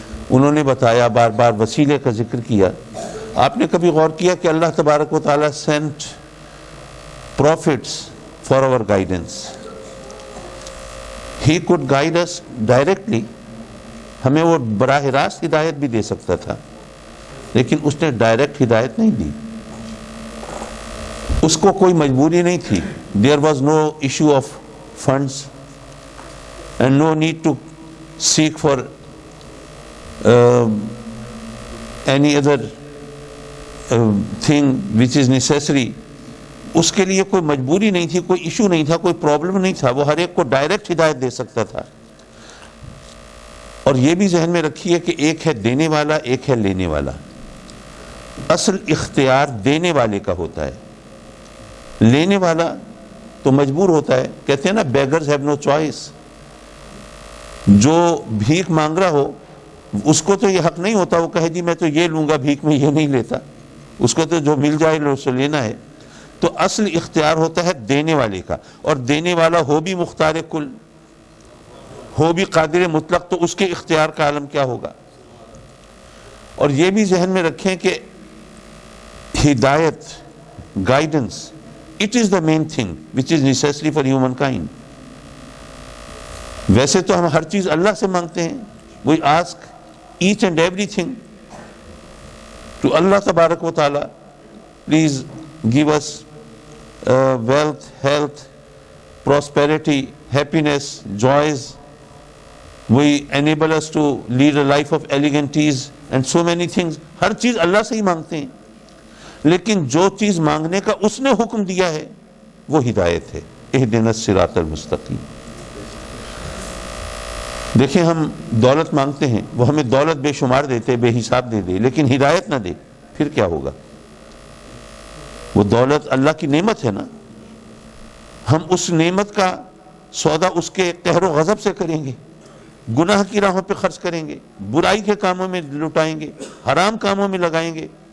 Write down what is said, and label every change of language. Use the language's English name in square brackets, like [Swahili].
[Urdu] انہوں نے بتایا، بار بار وسیلے کا ذکر کیا. آپ نے کبھی غور کیا کہ اللہ تبارک و تعالیٰ [English] sent prophets for our guidance. He could guide us directly. [Urdu] ہمیں وہ براہ راست ہدایت بھی دے سکتا تھا، لیکن اس نے ڈائریکٹ ہدایت نہیں دی. اس کو کوئی مجبوری نہیں تھی. [English] There was no issue of funds and no need to seek for any other thing which is necessary. [Urdu] اس کے لیے کوئی مجبوری نہیں تھی، کوئی ایشو نہیں تھا، کوئی پرابلم نہیں تھا. وہ ہر ایک کو ڈائریکٹ ہدایت دے سکتا تھا. اور یہ بھی ذہن میں رکھیے کہ ایک ہے دینے والا، ایک ہے لینے والا. اصل اختیار دینے والے کا ہوتا ہے. لینے والا تو مجبور ہوتا ہے. کہتے ہیں نا [English] Beggars have no choice. [Urdu] جو بھیک مانگ رہا ہو اس کو تو یہ حق نہیں ہوتا وہ کہے جی میں تو یہ لوں گا، بھیک میں یہ نہیں لیتا. اس کو تو جو مل جائے اسے لینا ہے. تو اصل اختیار ہوتا ہے دینے والے کا، اور دینے والا ہو بھی مختار کل، ہو بھی قادر مطلق، تو اس کے اختیار کا عالم کیا ہوگا. اور یہ بھی ذہن میں رکھیں کہ ہدایت، guidance, [English] it is the main thing which is necessary for humankind. [Urdu] ویسے تو ہم ہر چیز اللہ سے مانگتے ہیں. [English] we ask each and everything to Allah تبارک و تعالی. please give us wealth, health, prosperity, happiness, joys. We enable us to lead a life of elegant ease and so many things. [Urdu] ہر چیز اللہ سے ہی مانگتے ہیں. لیکن جو چیز مانگنے کا اس نے حکم دیا ہے وہ ہدایت ہے. اہدنا الصراط المستقیم. دیکھیں ہم دولت مانگتے ہیں، وہ ہمیں دولت بے شمار دیتے، بے حساب دے دے، لیکن ہدایت نہ دے، پھر کیا ہوگا؟ وہ دولت اللہ کی نعمت ہے نا، ہم اس نعمت کا سودا اس کے قہر و غضب سے کریں گے، گناہ کی راہوں پہ خرچ کریں گے، برائی کے کاموں میں لٹائیں گے، حرام کاموں میں لگائیں گے.